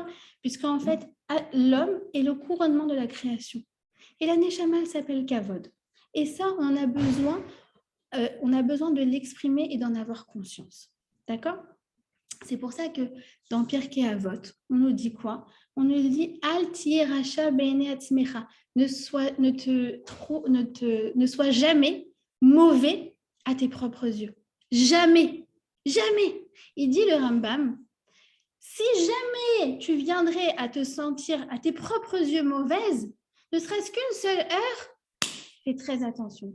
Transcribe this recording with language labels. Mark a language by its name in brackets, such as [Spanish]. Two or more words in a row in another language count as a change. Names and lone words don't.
[French] Puisqu'en fait, l'homme est le couronnement de la création. Et la Neshama, elle s'appelle Kavod. Et ça, on a besoin de l'exprimer et d'en avoir conscience. D'accord? C'est pour ça que dans Pirkei Avot, on nous dit quoi? On nous dit [Hebrew] אל תהי רשע בעיני עצמך. [French] Ne sois jamais mauvais à tes propres yeux. Jamais. Jamais. Il dit le Rambam, si jamais tu viendrais à te sentir à tes propres yeux mauvaise, ne serait-ce qu'une seule heure, fais très attention.